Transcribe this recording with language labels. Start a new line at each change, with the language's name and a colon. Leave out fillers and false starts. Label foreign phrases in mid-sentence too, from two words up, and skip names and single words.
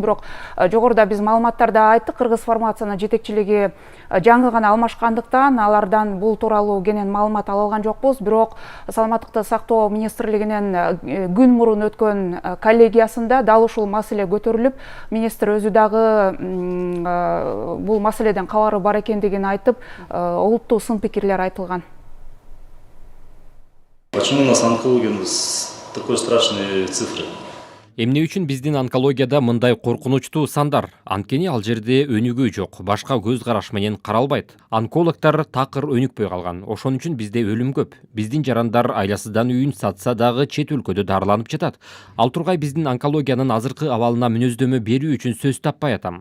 Kyrgyz: Бирок жогоруда биз маалыматтарда айттык, кыргыз фармациянын жетекчилиги жаңы гана алмашкандыктан алардан бул тууралуу кенен маалымат ала алган жокпуз. Бирок Саламаттыкты сактоо министрлигинин күн өткөн коллегиясында дал ушул маселе көтөрүлүп, министр өзү дагы бул маселеден кабары бар экендигин айтып, олуттуу сын пикирлер айтылган.
Russian: Почему у нас онкология такой страшные цифры?
Kyrgyz: Эмне үчүн биздин онкологияда мындай коркунучтуу сандар? Анткени ал жерде өнүгүү жок, башка көз караш менен каралбайт. Онкологдор такыр өнүкпөй калган. Ошон үчүн бизде өлүм көп. Биздин жарандар айласыздан үйүн сатса дагы чет өлкөдө дарыланып жатат. Ал тургай биздин онкологиянын азыркы абалына мүнөздөмө берүү үчүн сөз таппай атам.